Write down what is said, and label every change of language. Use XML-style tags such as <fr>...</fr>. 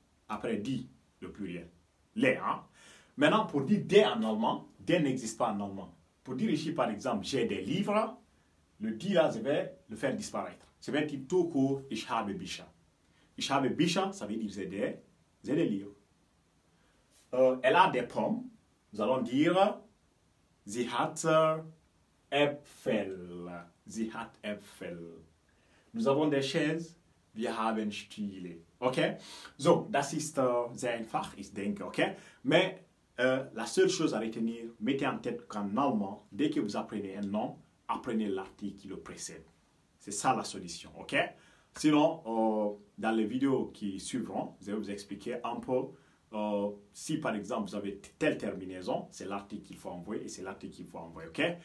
<fr>Après die, le pluriel. Les, hein? Maintenant, pour dire des en allemand, des n'existe pas en allemand. Pour dire ici, par exemple, j'ai des livres, le die là, je vais le faire disparaître. Je vais dire tout court,</fr> <de>ich habe Bücher. Ich habe Bücher,</de> <fr>ça veut dire j'ai des livres. Elle a des pommes. Nous allons dire</fr> <de>sie hat Äpfel. Sie hat Äpfel.</de> <fr>Nous avons des chaises.</fr> <de>Wir haben Stühle. Okay? So, das ist sehr einfach, ich denke, okay?</de> <fr>Mais la seule chose à retenir, mettez en tête qu'en allemand, dès que vous apprenez un nom, apprenez l'article qui le précède. C'est ça la solution, ok? Sinon, dans les vidéos qui suivront, je vais vous expliquer un peu si par exemple vous avez telle terminaison, c'est l'article qu'il faut envoyer et c'est l'article qu'il faut envoyer, ok?</fr>